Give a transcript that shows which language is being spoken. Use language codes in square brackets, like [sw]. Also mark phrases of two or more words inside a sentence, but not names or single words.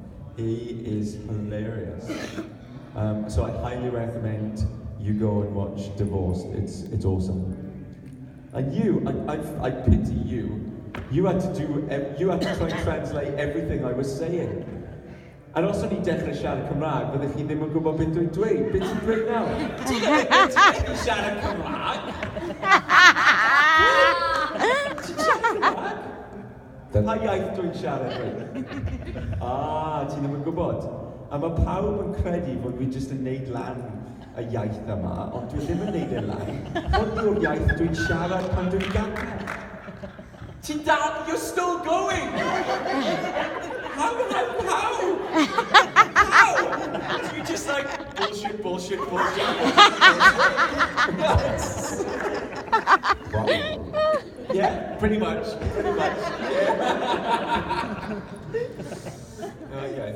[en] He is hilarious. So I highly recommend you go and watch Divorced. It's awesome. And you, I pity you. You had to try and translate everything I was saying. And also [cy] ni dechrau siarad Cymraeg, fyddech chi ddim yn gwybod beth dwi'n dweud. Beth ti'n dweud nawr? Ti'n dechrau siarad Cymraeg? Ti'n siarad Cymraeg? Pa iaith dwi'n siarad dweud? Ti ddim yn gwybod. A mae pawb yn credu fod fi jyst yn neud lan y iaith yma, ond dwi ddim yn neud e lan. Hwn yw'r iaith dwi'n siarad pan dwi'n gadael. Ti'n dal, [en] you're still going! How? You're just like, bullshit. Yeah, pretty much. Yeah. Okay.